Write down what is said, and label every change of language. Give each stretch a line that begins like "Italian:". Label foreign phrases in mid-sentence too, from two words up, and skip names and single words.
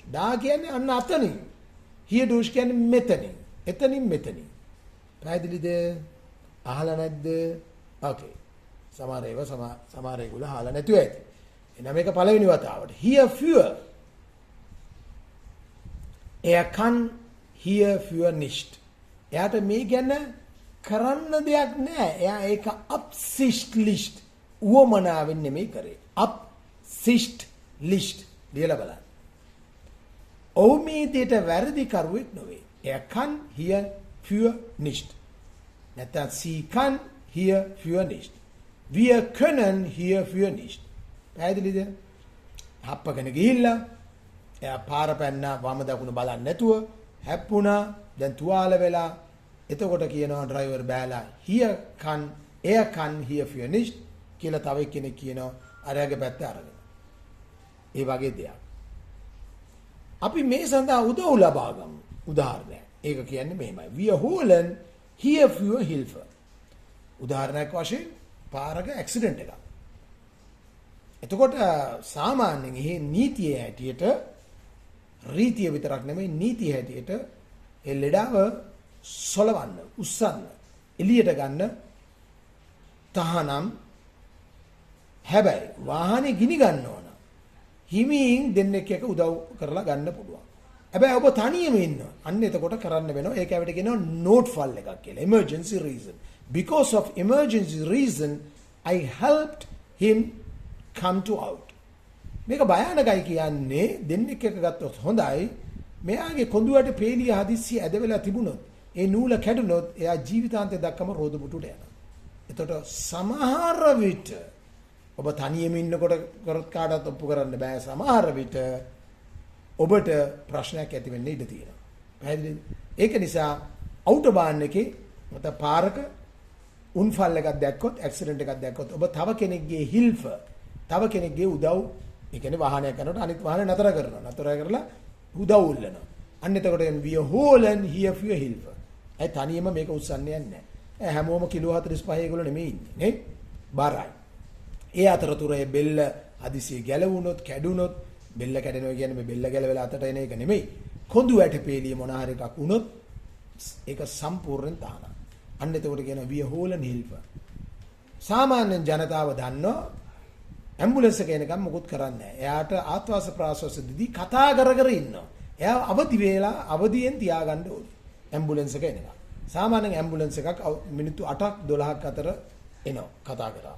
Sinhala: ඩා කියන්නේ අන්න අතනින්. hierdurch කියන්නේ මෙතනින්. එතනින් මෙතනින්. පැහැදිලිද? අහලා නැද්ද? ඕකේ. සමහර ඒගොල්ලෝ අහලා නැතුව ඇති. එහෙනම් මේක පළවෙනි වතාවට.
German: hierfür. Er kann hierfür nicht.
Sinhala: එයාට මේ ගැන කරන්න දෙයක් නැහැ. එයා ඒක absichtlich උවමනාවෙන් නෙමෙයි කරේ. absichtlich ලියලා බලන්න. ඔහු මේ දෙයට වැරදි කරුවෙක් නෙවෙයි.
German: Er kann hierfür nicht. නැත්නම් sie kann hierfür nicht. Wir können hierfür nicht.
Sinhala: පැහැදිලිද? හප්පගෙන ගිහිල්ලා එයා පාර පැන්නා වම දකුණ බලන්නේ නැතුව හැප්පුණා. දැන් තුවාල වෙලා එතකොට කියනවා ඩ්‍රයිවර් බෑලා
German: er kann hierfür nicht
Sinhala: කියලා තව කෙනෙක් කියනවා අරයාගේ පැත්ත අරගෙන. ඒ වගේ දෙයක්. අපි මේ සඳහා උදව් ලබා ගමු. උදාහරණයක්. ඒක කියන්නේ මෙහෙමයි.
German: Wir holen hierfür Hilfe.
Sinhala: උදාහරණයක් වශයෙන් පාරක ඇක්සිඩන්ට් එකක්. එතකොට සාමාන්‍යයෙන් මේ නීතිය හැටියට රීතිය විතරක් නෙමෙයි නීතිය හැටියට ඒ ලෙඩාව සොලවන්න, උස්සන්න, එළියට ගන්න තහනම් හැබැයි වාහනේ ගිනි ගන්න ඕන. හිමින් දෙන්නෙක් එක උදව් කරලා ගන්න පුළුවන්. හැබැයි ඔබ තනියම ඉන්නවා. අන්න එතකොට කරන්න වෙනවා. ඒක අපිට කියනවා නෝට්ෆල් එකක් කියලා.
English: emergency reason. Because of emergency reason I helped him come to out.
Sinhala: මේක භයානකයි කියන්නේ දෙන්නෙක් එක ගත්තොත් හොඳයි. මෙයාගේ කොඳුයට පේලිය හදිස්සිය ඇද වෙලා තිබුණොත් ඒ නූල කැඩුනොත් එයා ජීවිතාන්තය දක්වම රෝද පුටුට යනවා. එතකොට සමහර විට ඔබ තනියම ඉන්නකොට කරත් කාටවත් ඔප්පු කරන්න බෑ. සමහර විට ඔබට ප්‍රශ්නයක් ඇති වෙන්න ඉඩ තියෙනවා. පැහැදිලිද? ඒක නිසා අවුටෝබාන් එකේ නැත්නම් පාරක උන්ෆල් එකක් දැක්කොත් ඇක්සිඩන්ට් එකක් දැක්කොත් ඔබ තව කෙනෙක්ගේ හිල්ෆ තව කෙනෙක්ගේ උදව් ඒ කියන්නේ වාහනයක් යනකොට අනිත් වාහනේ නතර කරනවා. නතර කරලා උදව් උල්ලනවා. අන්න එතකොට
German: wir holen hierfür Hilfe.
Sinhala: ඒ තනියම මේක උස්සන්නේ නැහැ. හැමෝම කිලෝ 45 ඒගොල්ලෝ නෙමෙයි ඉන්නේ නේ. බරයි. ඒ අතරතුරේ බෙල්ල හදිසියෙ ගැලවුණොත් කැඩුනොත් බෙල්ල කැඩෙනවා කියන්නේ මේ බෙල්ල ගැලවෙලා අතට එන එක නෙමෙයි. කොඳු වැටපේලිය මොන හරි එකක් වුණොත් ඒක සම්පූර්ණයෙන් තහනම්. අන්න එතකොට කියනවා
German: wir holen Hilfe.
Sinhala: සාමාන්‍ය ජනතාව දන්නවා ඇම්බුලන්ස් එක එනකම් මොකුත් කරන්නේ නැහැ. එයාට ආත්වාස ප්‍රාශ්වාස දිදී කතා කර කර ඉන්නවා. එයා අවදි වේලා අවදියෙන් තියාගන්න ඕනේ. ඇම්බුලන්ස් එක එනකම්. සාමාන්‍යයෙන් ඇම්බුලන්ස් එකක් මිනිත්තු 8ක් 12ක් අතර එනවා කතා කරා.